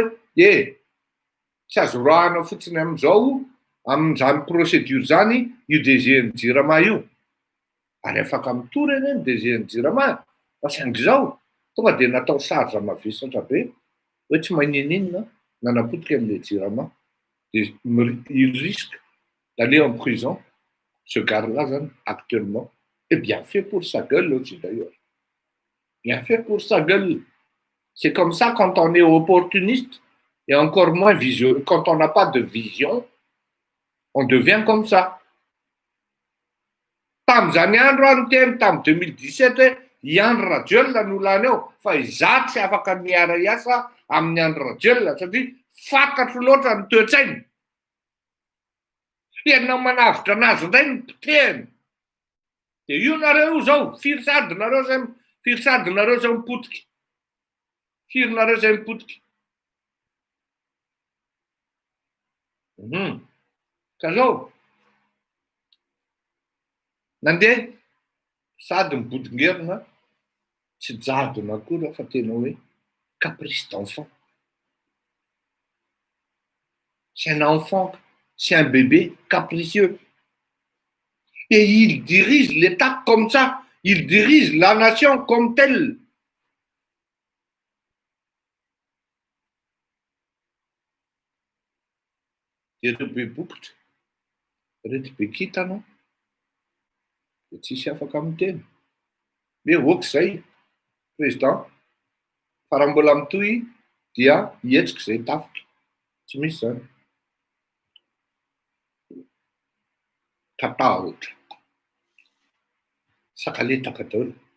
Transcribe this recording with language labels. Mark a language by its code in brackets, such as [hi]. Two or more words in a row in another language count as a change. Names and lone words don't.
[mg] tsy azo rahana fotsiny amin'izao amin'izany procédure zany io DG-ny Jirama io ary afaka mitory eny ny DG-ny Jirama fa saingy zao tonga de natao sarja mavesatra be hoe tsy maninina nanapotika amin'le Jirama de [fr] il risque d'aller en prison ce gars-là actuellement et bien fait pour sa gueule aussi d'ailleurs bien fait pour sa gueule c'est comme ça quand on est opportuniste et encore moins vision quand on n'a pas de vision on devient comme ça [mg] tam'zany andro ary teny tam 2017 Andry Rajoelina no lany eo fa izaho tsy afaka miara iasa amin'ny Andry Rajoelina satria fantatro loatra ny toe-tsainy ianao manavitra anazy indray ny potehany de io nareo zao firy sadinareo zay mipotika firynareo zay mipotika ka zao nandeha sady mibodingerina tsy jadona akory fa tena hoe [fr] caprice d'enfant c'est un enfant c'est un bébé capricieux et il dirige l'État comme ça il dirige la nation comme telle [mg] ireo be bokotra reto be kitana de tsisy afaka miteny me okizay président fa raha mbola mitohy dia hietsika zay tafiky tsy misy zany tatahotra sakaletaka daholo.